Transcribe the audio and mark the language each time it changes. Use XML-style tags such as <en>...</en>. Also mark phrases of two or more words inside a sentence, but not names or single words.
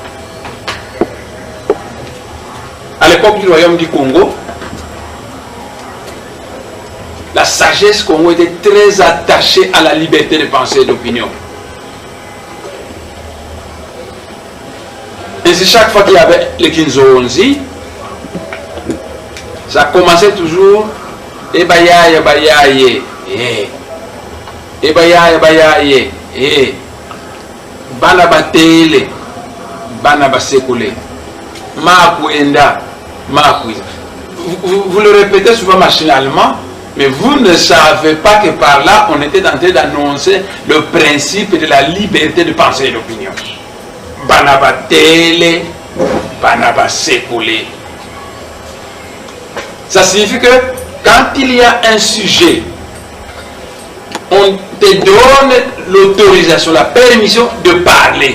<fr>À l'époque du royaume du Congo, la sagesse Congo était très attachée à la liberté de pensée et d'opinion. Ainsi, chaque fois qu'il y avait le Kinzo-Onzi, ça commençait toujours</fr> <kg>Ebayaye, Bayaye, Ebayaye, Bayaye, Bana Batele, Bana Basekule, Makuenda, Makuiza.</kg> <fr>Vous le répétez souvent machinalement, mais vous ne savez pas que par là, on était en train d'annoncer le principe de la liberté de pensée et d'opinion.</fr> <kg>Bana Batele, Bana Basekule.</kg> <fr>Ça signifie que quand il y a un sujet, on te donne l'autorisation, la permission de parler.</fr>